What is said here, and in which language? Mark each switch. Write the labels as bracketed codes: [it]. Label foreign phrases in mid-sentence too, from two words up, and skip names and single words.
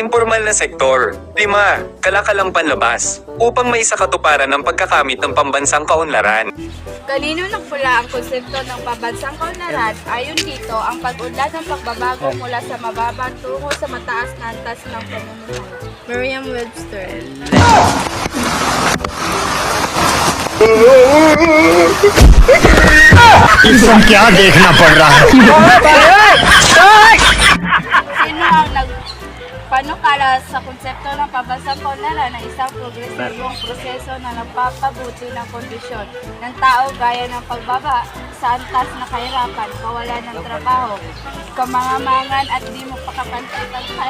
[tl] Impormal na sektor. 5. Kalakalang panlabas. Upang may sakatuparan ng pagkakamit ng pambansang kaunlaran. Kanino nagpula ang konsepto ng pambansang kaunlaran? Ayon dito, ang pag-unlad ng pagbabago mula sa mababa tungo sa mataas na antas ng pamumuhay. Merriam-Webster. [hi] इसको क्या देखना पड़ रहा है [tl] Sino ang nagpanukala sa konsepto ng pambansang kaunlaran na isang progresibong proseso na nagpapabuti ng kondisyon ng tao gaya ng pagbaba sa antas na kahirapan, kawalan ng trabaho, kamangamangan at di mo pakapantay-pantay.